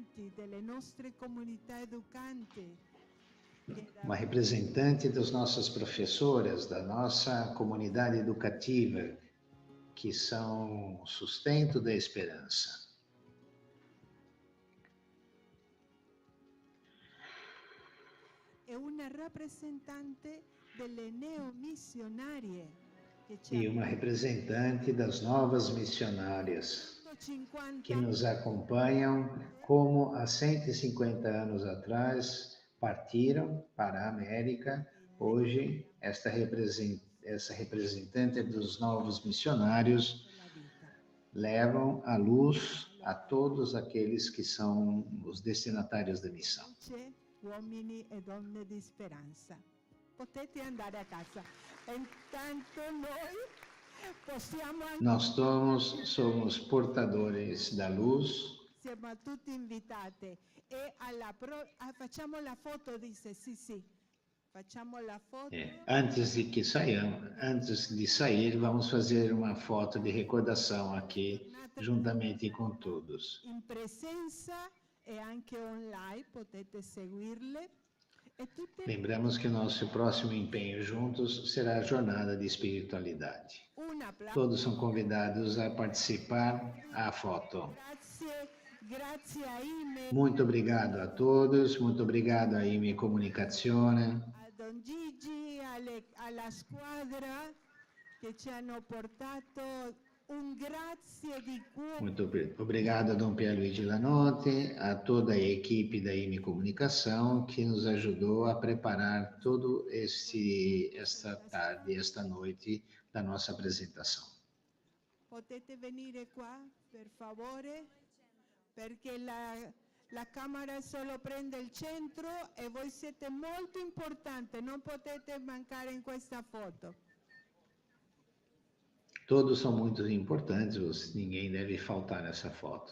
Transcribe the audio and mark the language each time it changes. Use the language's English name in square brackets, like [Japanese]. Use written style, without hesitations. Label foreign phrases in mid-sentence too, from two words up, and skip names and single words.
[Portuguese] Uma representante das nossas professoras, da nossa comunidade educativa, que são o sustento da esperança. [Italian] è una rappresentante delle neomissionarie [Portuguese] e uma representante das novas missionárias que nos acompanham, como há 150 anos atrás partiram para a América. Hoje, essa representante dos novos missionários levam a luz a todos aqueles que são os destinatários da missão. [Italian] Uomini e donne di speranza. Potete andare a casa. Intanto noi possiamo anche... [Portuguese] Nós somos portadores da luz. [Italian] Siamo tutti invitati e facciamo la foto, disse sì. Facciamo la foto. [Portuguese] Antes de sair, vamos fazer uma foto de recordação aqui, juntamente com todos. [Italian] In presenza e anche online, potete seguirle. [Portuguese] Lembramos que o nosso próximo empenho juntos será a jornada de espiritualidade. Todos são convidados a participar à foto. Muito obrigado a todos, muito obrigado a IME Comunicazione. [Italian] A Don Gigi, alla squadra che ci hanno portato. [Portuguese] Muito obrigado a Dom Pierluigi Lanotti, a toda a equipe da IME Comunicação que nos ajudou a preparar todo esta tarde, esta noite da nossa apresentação. [Italian] Potete venire qua, per favore, perché la camera solo prende il centro e voi siete molto importanti, non potete mancare in questa foto. [Portuguese] Todos são muito importantes, ninguém deve faltar nessa foto.